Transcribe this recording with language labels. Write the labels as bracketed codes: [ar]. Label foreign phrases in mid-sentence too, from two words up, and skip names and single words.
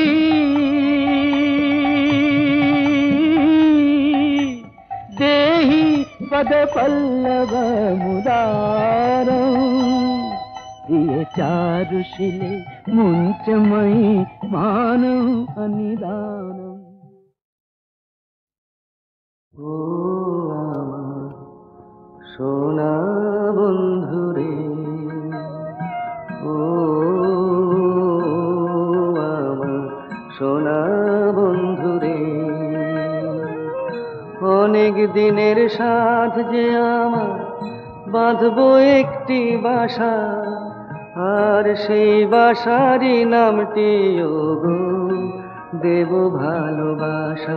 [sa] देहि पद पल्लव मुदारम। प्रिय चारुशिले मुंचमयि मानौ अनिदानम। [bn] ओ সোনা বন্ধুরে, ও আমার সোনা বন্ধুরে, অনেক দিনের সাথ যে আমার বাঁধবো একটি বাসা, আর সেই বাসারই নামটি ওগো দেব ভালোবাসা।